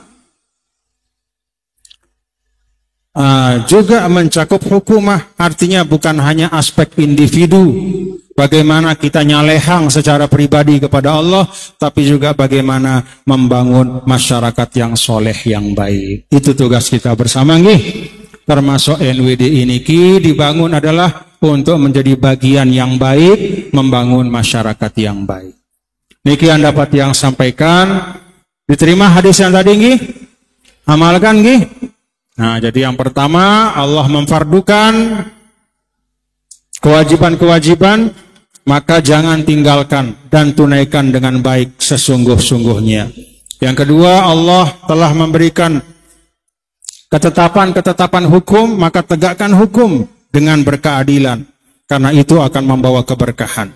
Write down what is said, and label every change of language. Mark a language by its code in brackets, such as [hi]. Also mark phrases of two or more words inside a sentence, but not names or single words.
[id] juga mencakup hukumah, artinya bukan hanya aspek individu, bagaimana kita nyalehang secara pribadi kepada Allah, tapi juga bagaimana membangun masyarakat yang soleh, yang baik. Itu tugas kita bersama nih. Termasuk NWD ini dibangun adalah untuk menjadi bagian yang baik, membangun masyarakat yang baik. Demikian dapat yang sampaikan. Diterima hadis yang tadi nggih? Amalkan nggih? Nah, jadi yang pertama, Allah memfardukan kewajiban-kewajiban, maka jangan tinggalkan dan tunaikan dengan baik sesungguh-sungguhnya. Yang kedua, Allah telah memberikan ketetapan-ketetapan hukum, maka tegakkan hukum dengan berkeadilan, karena itu akan membawa keberkahan.